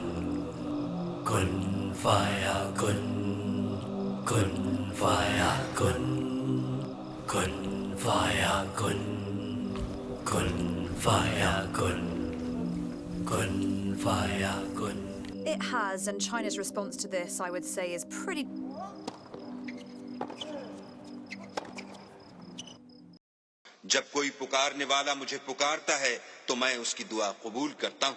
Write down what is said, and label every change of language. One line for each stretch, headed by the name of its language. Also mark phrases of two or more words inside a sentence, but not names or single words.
Arabic: كن فيكون كن فيكون كن فيكون كن فيكون كن فيكون.
English: It has, and China's response to this, I would say, is pretty.
Hindi: जब कोई पुकारने वाला मुझे पुकारता है तो मैं उसकी दुआ कबूल करता हूँ।